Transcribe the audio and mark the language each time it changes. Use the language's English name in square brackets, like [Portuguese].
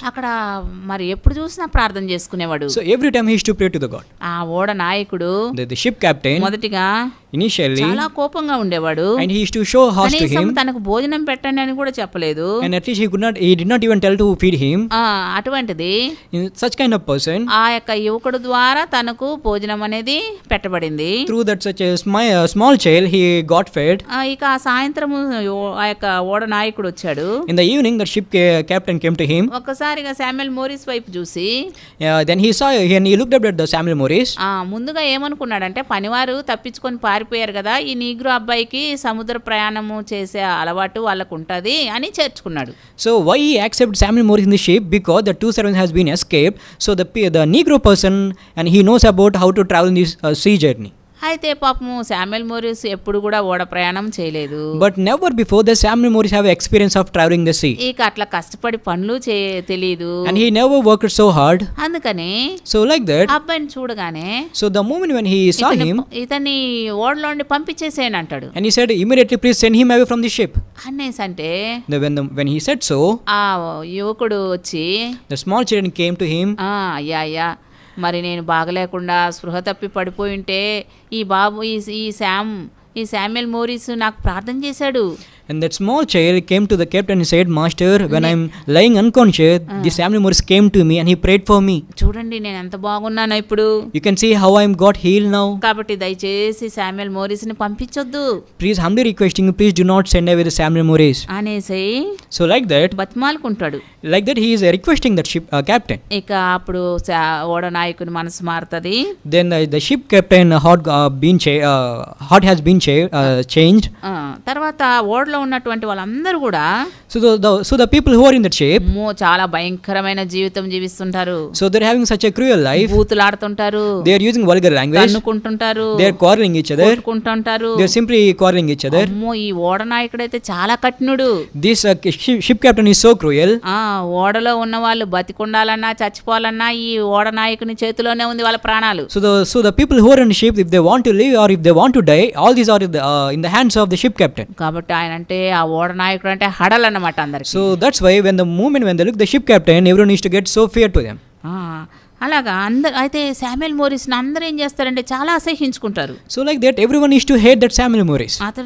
[Telugu] అక్కడ మరి ఎప్పుడు చూసినా ప్రార్థన చేసుకునేవాడు. [English] so every time he used to pray to the God. [Telugu] ఆ ఓడ నాయకుడు, [English] the ship captain, [Telugu] మొదటిగా [English] initially [Telugu] చాలా కోపంగా ఉండేవాడు. [English] and he used to show harsh to him. [Telugu] తనకు భోజనం పెట్టండి అని కూడా చెప్పలేదు. [English] and at least he did not even tell to feed him. [Telugu] అటువంటిది [English] such kind of person, [Telugu] ఆ యొక్క యువకుడు ద్వారా తనకు భోజనం అనేది పెట్టబడింది. [English] through that such a small child he got fed. [Telugu] ఇక ఆ సాయంత్రము ఆ యొక్క ఓడ నాయకుడు వచ్చాడు. [English] in the evening the ship captain came to him. [Telugu] ఒక్కసారిగా శామ్యూయల్ మోరిస్ వైపు చూసి [English] then he saw and he looked up at the Samuel Morris. [Telugu] ముందుగా ఏమనుకున్నాడంటే, పనివారు తప్పించుకొని పారిపోయారు కదా, ఈ నీగ్రో అబ్బాయికి సముద్ర ప్రయాణము చేసే అలవాటు వాళ్ళకు ఉంటది అని చేర్చుకున్నాడు. [English] so why he accepted Samuel Morris in the ship? because the two servants has been escaped, so the Negro person and he knows about how to travel in this sea journey. [Telugu] అయితే పాపము Samuel Morris ఎప్పుడు కూడా ఓడ ప్రయాణం చేయలేదు. [English] but never before the Samuel Morris have experience of traveling the sea. [Telugu] ఇక అట్లా కష్టపడి పనులు తెలియదు. [English] and he never worked so hard. [Telugu] అందుకని [English] so like that [Telugu] అబ్బాయిని చూడగానే, [English] so the moment when he saw him, [Telugu] ఇతన్ని ఓడలోండి పంపించేసేయని అంటాడు. [English] and he said immediately please send him away from the ship. [Telugu] అనేసంటే [English] when he said so, [Telugu] ఆ యువకుడు వచ్చి [English] the small children came to him. [Telugu] అయ్యా మరి నేను బాగలేకుండా స్పృహ తప్పి పడిపోయి ఉంటే ఈ బాబు ఈ శామ్యూయల్ మోరిస్ నాకు ప్రార్థన చేశాడు. [English] and that small child came to the captain and said, master, when I'm lying unconscious, this Samuel Morris came to me and he prayed for me. [Telugu] చూడండి నేను ఎంత బాగున్నాను ఇప్పుడు. [English] you can see how I'm got healed now. [Telugu] కాబట్టి దయచేసి Samuel Morris ని పంపించొద్దు. [English] please humbly requesting you, please do not send away the Samuel Morris. [Telugu] అనేసి [English] so like that [Telugu] బతిమాలుకుంటాడు. [English] like that he is requesting that ship captain. [Telugu] ఇక అప్పుడు ఓడ నాయకుని మనసు మారుతది. [English] then the ship captain heart has been changed. [Telugu] తర్వాత ఓడలో ఉన్నటువంటి వాళ్ళందరూ కూడా [English] So the people who are in that ship, [Telugu] చాలా భయంకరమైన జీవితం జీవిస్తుంటారు. [English] so they're having such a cruel life. [Telugu] బూతులాడుతుంటారు, [English] They are using vulgar language. [Telugu] తన్నుకుంటుంటారు, [English] They are quarreling each other. [Telugu] కొట్టుకుంటుంటారు. [English] They are simply quarreling each other. [Telugu] అమ్మో, ఈ ఓడ నాయకుడైతే చాలా కఠినుడు. [English] This ship captain is so cruel. [Telugu] ఓడలో ఉన్న వాళ్ళు బతికుండాలన్నా చచ్చిపోవాలన్నా ఈ ఓడ నాయకుని చేతిలోనే ఉంది వాళ్ళ ప్రాణాలు. [English] So the people who are in the ship, if they want to live or if they want to die, all these are in the hands of the ship captain. [Telugu] కాబట్టి ఆయన అంటే ఆ ఓడ నాయకుడు అంటే హడల్ అన్నమాట అందరికి. [English] So that's why when they look the ship captain, everyone needs to get so fear to them. [Telugu] అలాగా అందరు అయితే శామ్యుయల్ మోరిస్ని అందరూ ఏం చేస్తారంటే చాలా అసహ్యించుకుంటారు. [English] So like that everyone needs to hate that Samuel Morris.